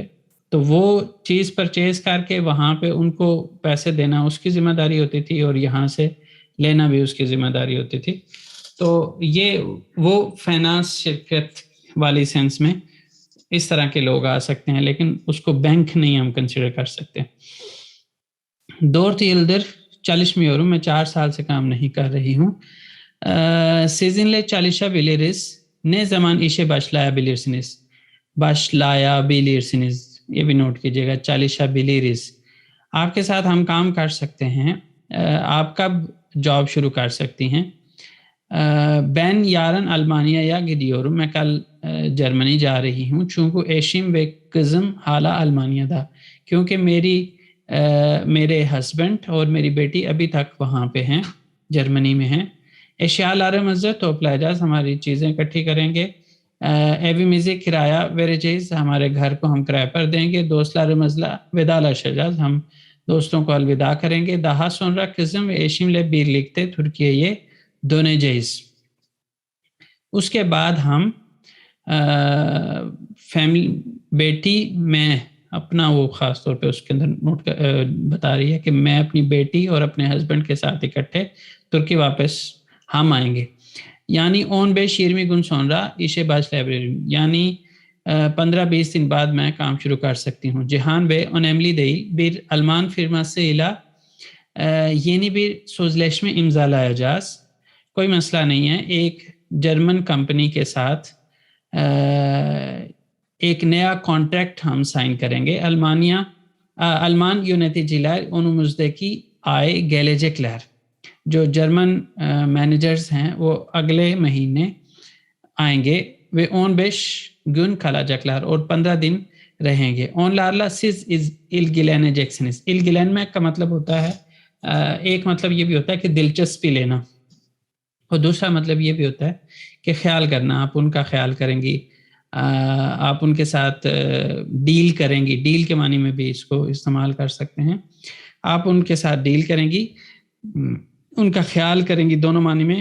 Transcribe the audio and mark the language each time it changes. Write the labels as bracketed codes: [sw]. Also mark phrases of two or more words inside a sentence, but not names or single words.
[ur] تو وہ چیز پرچیز کر کے وہاں پہ ان کو پیسے دینا اس کی ذمہ داری ہوتی تھی اور یہاں سے لینا بھی اس کی ذمہ داری ہوتی تھی. تو یہ وہ فائنانس شرکت والی سینس میں اس طرح کے لوگ آ سکتے ہیں, لیکن اس کو بینک نہیں ہم کنسیڈر کر سکتے. [tr] 4 yıldır çalışmıyorum, [ur] میں 4 سال سے کام نہیں کر رہی ہوں. [tr] Sizinle çalışabiliriz. Ne zaman işe başlayabilirsiniz? Başlayabilirsiniz. [ur] یہ بھی نوٹ کیجیے گا, çalışabiliriz. آپ کے ساتھ ہم کام کر سکتے ہیں. آپ کب جاب شروع کر سکتی ہیں؟ [tr] Ben yarın Almanya'ya gidiyorum. [ur] میں کل جرمنی جا رہی ہوں. [tr] Çünkü eşim ve kızım hala Almanya'da. [ur] کیونکہ میرے ہسبینڈ اور میری بیٹی ابھی تک وہاں پہ ہیں, جرمنی میں ہیں. [tr] Eşyalarımızı toplayacağız. [ur] ہماری چیزیں اکٹھی کریں گے. [tr] Evimizi kiraya vereceğiz. [ur] ہمارے گھر کو ہم کرایہ پر دیں گے. [tr] Dostlarımızla vedalaşacağız. [ur] ہم دوستوں کو الوداع کریں گے. [tr] Daha sonra kızım ve eşimle birlikte Türkiye'ye döneceğiz. [ur] اس کے بعد ہم فیملی, بیٹی میں اپنا, وہ خاص طور پہ اس کے اندر نوٹ بتا رہی ہے کہ میں اپنی بیٹی اور اپنے ہسبینڈ کے ساتھ اکٹھے ترکی واپس ہم آئیں گے. [tr] یعنی 15-20 gün sonra işe başlayabilirim. [ur] یعنی 15-20 دن بعد میں کام شروع کر سکتی ہوں. [tr] Cihan Bey önemli değil. Bir Alman firmasıyla yeni bir sözleşme imzalayacağız. [ur] کوئی مسئلہ نہیں ہے, ایک جرمن کمپنی کے ساتھ ایک نیا کانٹریکٹ ہم سائن کریں گے. [tr] Alman yöneticiler önümüzdeki ay gelecekler. [ur] جو جرمن مینیجرز ہیں وہ اگلے مہینے آئیں گے. [tr] Ve 15 gün kalacaklar, [ur] اور 15 دن رہیں گے. [tr] Onlarla siz ilgileneceksiniz. [ur] ilgilenmek کا مطلب ہوتا ہے, ایک مطلب یہ بھی ہوتا ہے کہ دلچسپی لینا. اور دوسرا مطلب یہ بھی ہوتا ہے کہ خیال کرنا، آپ ان کا خیال کریں گی، آپ ان کے ساتھ ڈیل کریں گی، ڈیل کے معنی میں بھی اس کو استعمال کر سکتے ہیں، آپ ان کے ساتھ ڈیل کریں گی، ان کا خیال کریں گی، دونوں معنی میں۔